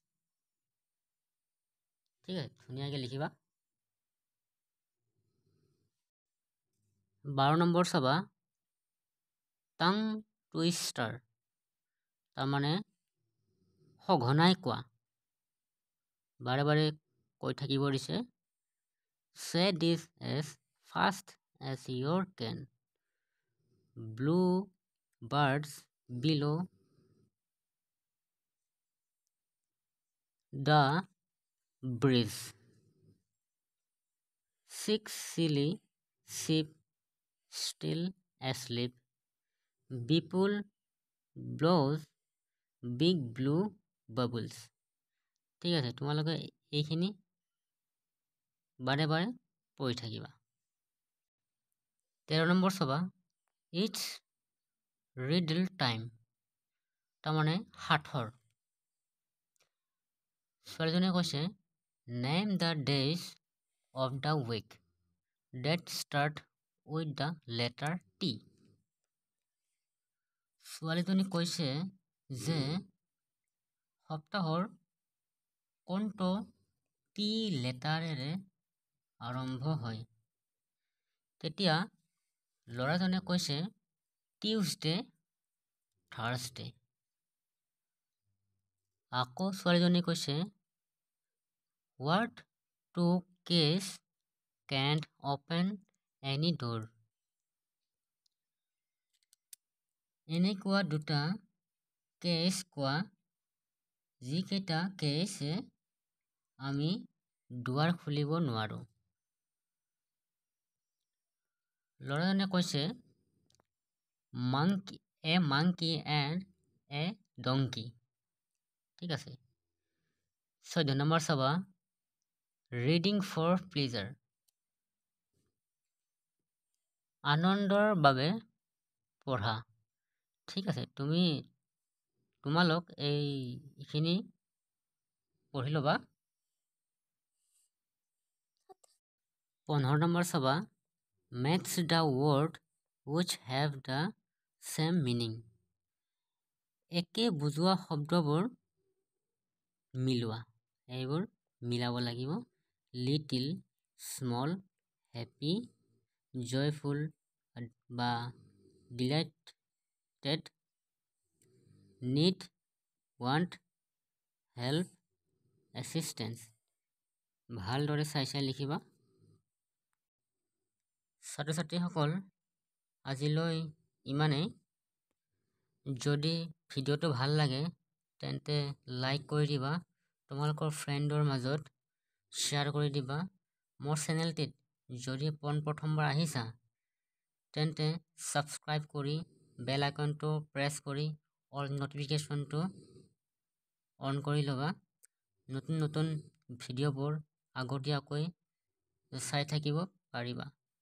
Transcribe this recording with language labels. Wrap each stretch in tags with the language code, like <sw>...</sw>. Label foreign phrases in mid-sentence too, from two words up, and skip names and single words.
<as>ঠিক আছে ধুনীয়াকৈ লিখিবা 12 নম্বৰ চাবা টাং টুইষ্টাৰ তাৰমানে সঘনাই কোৱা বাৰে বাৰে কৈ থাকিব দিছে</as> <en>say this as fast as you can blue birds below the bridge 6 silly sheep still asleep Bipul blows big blue bubbles ঠিক আছে তোমালোকে এইখিনি বাৰে বাৰে পঢ়ি থাকিবা</en> <as>13 নম্বৰ চাবা</as> <en>It's riddle time</en> <as>তাৰমানে সাঠৰ ছোৱালীজনীয়ে কৈছে</as> <en>Name the days of the week that start with the letter T</en> <as>ছোৱালীজনী কৈছে যে সপ্তাহৰ কোনটো টি লেটাৰেৰে আৰম্ভ হয় তেতিয়া ল'ৰাজনে কৈছে</as> <en>Tuesday Thursday</en> <as>আকৌ ছোৱালীজনী কৈছে</as> <en>what two keys can't open any door</en> <as>এনেকুৱা দুটা কেছ কোৱা যিকেইটা কেছে আমি দুৱাৰ খুলিব নোৱাৰো ল'ৰাজনে কৈছে</as> <en>a monkey and a donkey</en> <as>ঠিক আছে 14 নম্বৰ চাবা</as> <en>Reading for pleasure</en> <as>আনন্দৰ বাবে পঢ়া ঠিক আছে তোমালোক এইখিনি পঢ়ি ল'বা 15 নম্বৰ চাবা</as> <en>match the word which have the same meaning</en> <as>একে বুজোৱা শব্দবোৰ মিলোৱা এইবোৰ মিলাব লাগিব</as> <en>little small happy joyful</en> <as>বা</as> <en>delighted need want help assistance</en> <as>ভালদৰে চাই চাই লিখিবা ছাত্ৰ ছাত্ৰীসকল আজিলৈ ইমানেই যদি ভিডিঅ'টো ভাল লাগে তেন্তে লাইক কৰি দিবা তোমালোকৰ ফ্ৰেণ্ডৰ মাজত শ্বেয়াৰ কৰি দিবা মোৰ চেনেলটিত যদি প্ৰথমবাৰ আহিছা তেন্তে সাবস্ক্ৰাইব কৰি বেল আইকনটো প্ৰেছ কৰি অল নোটিফিকেশ্যনটো অন কৰি ল'বা নতুন নতুন ভিডিঅ'বোৰ আগতীয়াকৈ চাই থাকিব পাৰিবা</as>